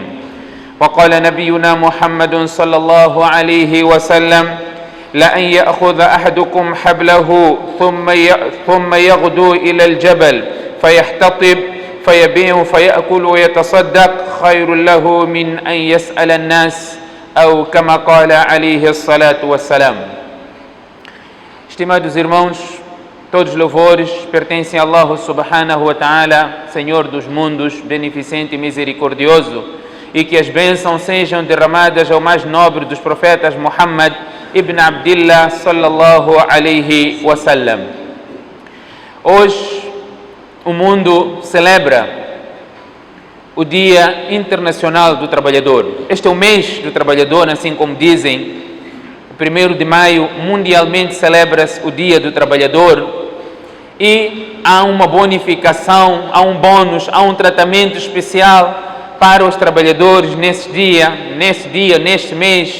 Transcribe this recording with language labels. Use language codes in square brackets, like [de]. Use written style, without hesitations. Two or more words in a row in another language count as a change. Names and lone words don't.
[ar] وقال نبينا محمد صلى الله عليه وسلم لأن يأخذ أحدكم حبله ثم يغدو إلى الجبل فيحتطب فيبيع فيأكل ويتصدق خير له من أن يسأل الناس أو كما قال عليه الصلاة والسلام. [pt] Estimados irmãos, todos os louvores pertencem a [ar] الله سبحانه وتعالى, [pt] Senhor dos mundos, beneficente e misericordioso, e que as bênçãos sejam derramadas ao mais nobre dos profetas Muhammad ibn Abdillah [ar] صلى الله عليه وسلم. [pt] Hoje o mundo celebra o Dia Internacional do Trabalhador. Este é o mês do trabalhador, assim como dizem. O 1º de maio mundialmente celebra-se o Dia do Trabalhador e há uma bonificação, há um bônus, há um tratamento especial para os trabalhadores neste dia, neste mês.